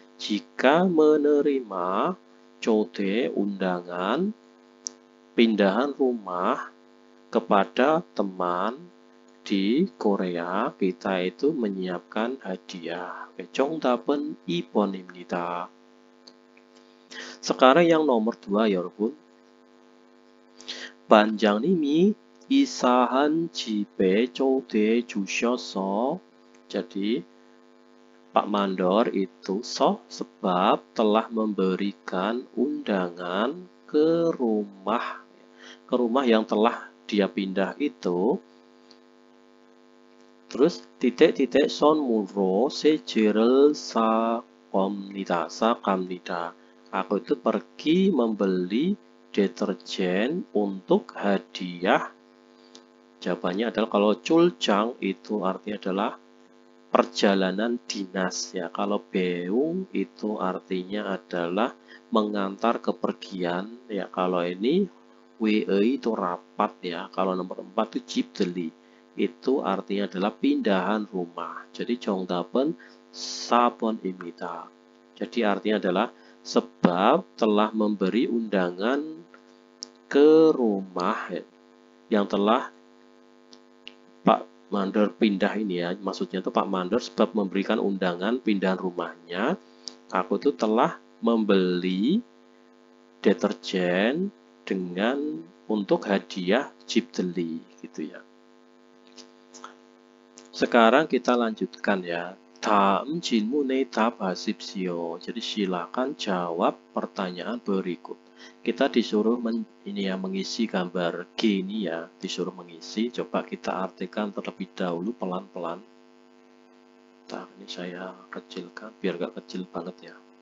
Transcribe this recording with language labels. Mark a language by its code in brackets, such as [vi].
[id] Jika menerima 초대 undangan pindahan rumah kepada teman di Korea kita itu menyiapkan hadiah. [ko] 정답은 2번입니다. [id] Sekarang yang nomor 2 여러분. [ko] 반장님이 이사한 집에 초대해 주셔서. [id] Jadi Pak Mandor itu sebab telah memberikan undangan ke rumah yang telah dia pindah itu. Terus titik-titik [ko] 선물로 세제를 사갑니다. [id] Aku itu pergi membeli deterjen untuk hadiah. Jawabannya adalah kalau 출장 itu artinya adalah perjalanan dinas ya. Kalau beung itu artinya adalah mengantar kepergian ya. Kalau ini WE itu rapat ya. Kalau nomor 4 itu 집들이. Itu artinya adalah pindahan rumah. [ko] Jadi 정답은 4번입니다. [id] Jadi artinya adalah sebab telah memberi undangan ke rumah yang telah Pak Mandor pindah ini ya. Maksudnya itu Pak Mandor sebab memberikan undangan pindahan rumahnya. Aku tuh telah membeli deterjen untuk hadiah 집들이 gitu ya. Sekarang kita lanjutkan ya. [ko] 다음 질문에 답하십시오. [id] Jadi silakan jawab pertanyaan berikut. Kita disuruh mengisi gambar G ini ya. Disuruh mengisi. Coba kita artikan terlebih dahulu pelan-pelan. Nah, ini saya kecilkan biar gak kecil banget ya.